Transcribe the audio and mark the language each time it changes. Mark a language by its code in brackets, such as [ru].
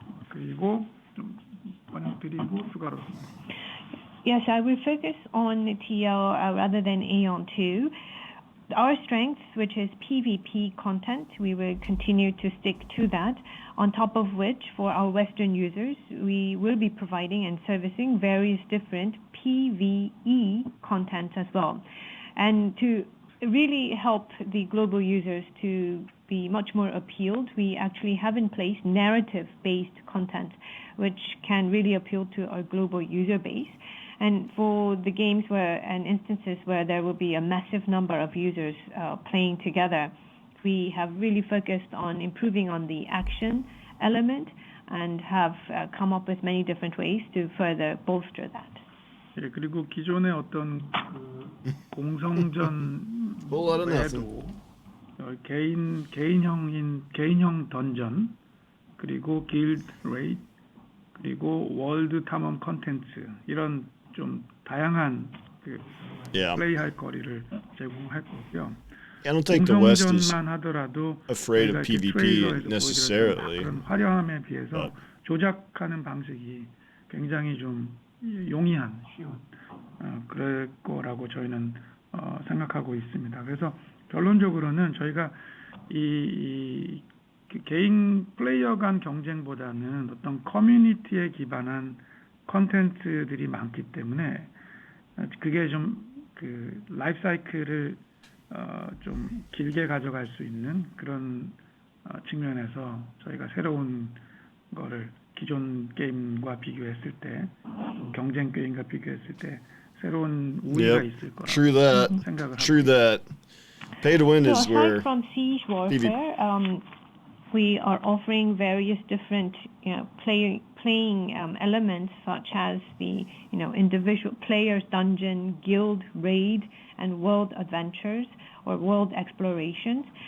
[ko] 그리고 좀 번역드리고 추가로. [en] Yes, I will focus on TL rather than Aeon 2. Our strength, which is PvP content, we will continue to stick to that. On top of which, for our Western users, we will be providing and servicing various different PvE content as well. And to really help the global users to be much more appealed, we actually have in place narrative-based content, which can really appeal to our global user base. And for the games and instances where there will be a massive number of users playing together, we have really focused on improving on the action element and have come up with many different ways to further bolster that. [ko] 예, 그리고 기존의 어떤 공성전 외에도 개인형 던전, 그리고 길드 레이드, 그리고 월드 탐험 컨텐츠 이런 좀 다양한 플레이할 거리를 제공할 거고요. [en] I don't think the West is [ko] 공성전만 하더라도 [en] afraid of PvP necessarily. [ko] 그런 화려함에 비해서 조작하는 방식이 굉장히 좀 쉬운 그럴 거라고 저희는 생각하고 있습니다. 그래서 결론적으로는 저희가 이 개인 플레이어 간 경쟁보다는 어떤 커뮤니티에 기반한 컨텐츠들이 많기 때문에 그게 좀 라이프 사이클을 좀 길게 가져갈 수 있는 그런 측면에서 저희가 새로운 거를 기존 게임과 비교했을 때, 경쟁 게임과 비교했을 때 새로운 우위가 있을 거라고 생각을 합니다. [en] True that. Pay to win So is where aside from Siege Warfare, we are offering various different playing elements such as the individual players dungeon, guild raid, and world adventures or world explorations.